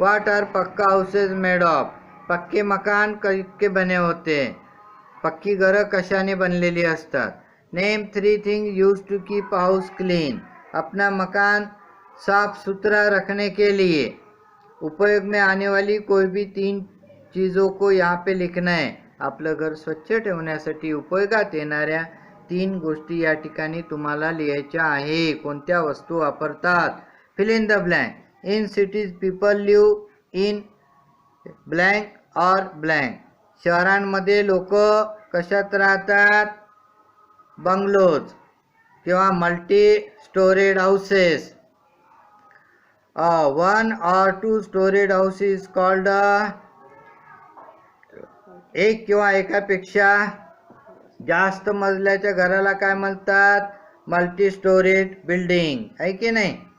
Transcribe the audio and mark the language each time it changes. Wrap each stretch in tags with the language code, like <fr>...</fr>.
<en>What are pakka houses made of.</en> <hi>पक्के मकान के बने होते हैं,</hi> <mr>पक्की घरं कशाने बनलेली असतात।</mr> <en>Name 3 things used to keep house clean.</en> <hi>अपना मकान साफ सुथरा रखने के लिए उपयोग में आने वाली कोई भी 3 चीज़ों को यहाँ पे लिखना है।</hi> <mr>आपलं घर स्वच्छ ठेवण्यासाठी उपयोगात येणाऱ्या 3 गोष्टी या ठिकाणी तुम्हाला लिहायच्या आहे। कोणत्या वस्तू वापरतात,</mr> <en>Fill in the blank. In cities people live in blank और blank.</en> <mr>शहरांमध्ये लोक कशात राहतात, बंगलोज किंवा मल्टी स्टोरेड हाउसेस।</mr> <en>1 और 2 storeyed house is called,</en> <mr>एक किंवा एकापेक्षा जास्त मजल्याच्या घराला काय म्हणतात, मल्टी स्टोरेड बिल्डिंग, आहे की नाही।</mr>